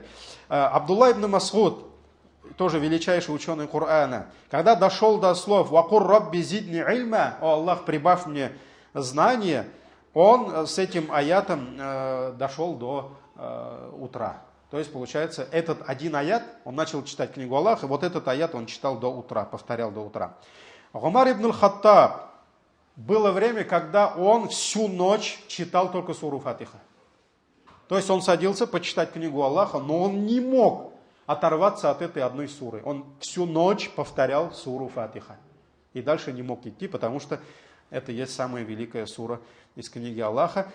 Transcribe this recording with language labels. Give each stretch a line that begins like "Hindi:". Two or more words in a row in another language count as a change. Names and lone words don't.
Russian: Абдулла ибн Мас'уд, тоже величайший ученый Корана, когда дошел до слов
Arabic: «وقل رب زدني علما»,
Russian: «О Аллах, прибавь мне знания», он с этим аятом дошел до утра. То есть, получается, этот один аят, он начал читать книгу Аллаха, и вот этот аят он читал до утра, повторял до утра. Умар ибн аль-Хаттаб, было время, когда он всю ночь читал только суру Фатиха. То есть он садился почитать книгу Аллаха, но он не мог оторваться от этой одной суры. Он всю ночь повторял суру Фатиха. И дальше не мог идти, потому что это есть самая великая сура из книги Аллаха.